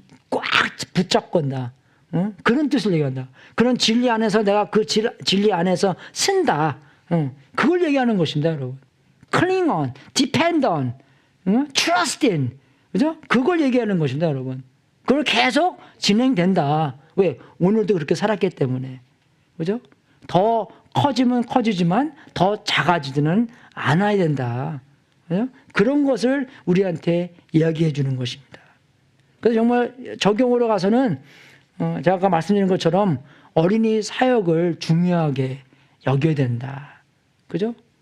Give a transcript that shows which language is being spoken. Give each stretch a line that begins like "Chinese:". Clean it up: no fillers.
Korean: 꽉 붙잡건다. 그런 뜻을 얘기한다. 그런 진리 안에서 내가 그 진리 안에서 쓴다. 그걸 얘기하는 것입니다, 여러분.
English: Cling on, depend on, trust in.
Korean: 그죠? 그걸 얘기하는 것입니다, 여러분. 그걸 계속 진행된다. 왜? 오늘도 그렇게 살았기 때문에. 그죠? 더 커지면 커지지만 더 작아지지는 않아야 된다. 그죠? 그런 것을 우리한테 이야기해 주는 것입니다. 그래서 정말 적용으로 가서는 제가 아까 말씀드린 것처럼 어린이 사역을 중요하게 여겨야 된다. 그죠?